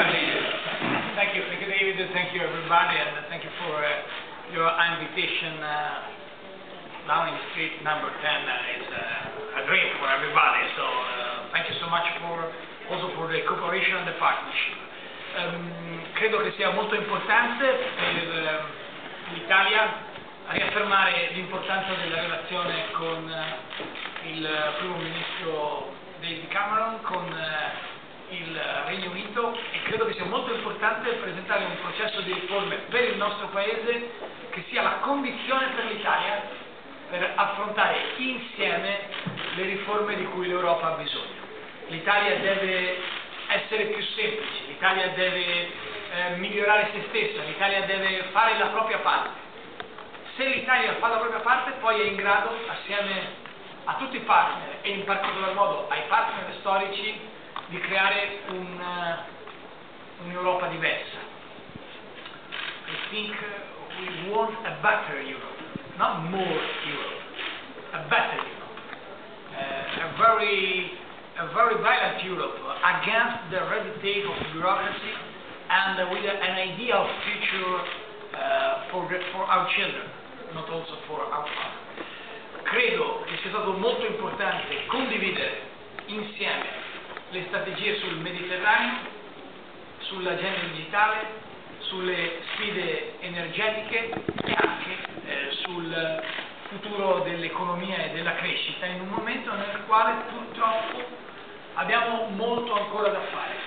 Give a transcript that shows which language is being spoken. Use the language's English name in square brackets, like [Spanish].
[English] Thank you, David. Thank you, everybody, and thank you for your invitation. Dawning Steet number 10 is a dream for everybody. So thank you so much also for the cooperation and the partnership. [Italian] Credo che sia molto importante per l'Italia riaffermare l'importanza della relazione con il primo ministro David Cameron, con il Regno Unito, e credo che sia molto importante presentare un processo di riforme per il nostro Paese che sia la condizione per l'Italia per affrontare insieme le riforme di cui l'Europa ha bisogno. L'Italia deve essere più semplice, l'Italia deve migliorare se stessa, l'Italia deve fare la propria parte. Se l'Italia fa la propria parte, poi è in grado, assieme a tutti i partner e in particolar modo ai partner storici, di creare un'Europa diversa. [English] I think we want a better Europe, not more Europe, a better Europe, a very violent Europe against the red tape of bureaucracy and with an idea of future for our children, not also for our fathers. [Italian] Credo che sia stato molto importante condividere insieme le strategie sul Mediterraneo, sull'agenda digitale, sulle sfide energetiche e anche sul futuro dell'economia e della crescita, in un momento nel quale purtroppo abbiamo molto ancora da fare.